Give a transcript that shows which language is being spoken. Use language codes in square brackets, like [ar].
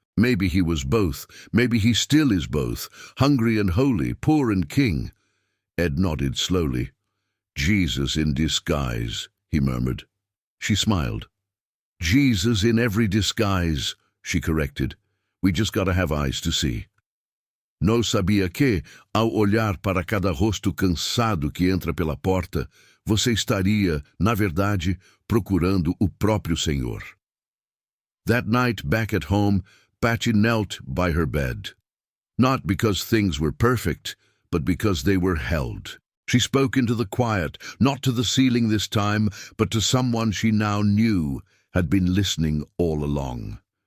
[en] "Maybe he was both. Maybe he still is both, hungry and holy, poor and king." Ed nodded slowly. "Jesus in disguise," he murmured. She smiled. "Jesus in every disguise," she corrected. "We just gotta have eyes to see." [pt] Não sabia que, ao olhar para cada rosto cansado que entra pela porta, você estaria, na verdade, procurando o próprio Senhor. [en] That night, back at home, Patty knelt by her bed. Not because things were perfect, but because they were held. She spoke into the quiet, not to the ceiling this time, but to someone she now knew had been listening all along.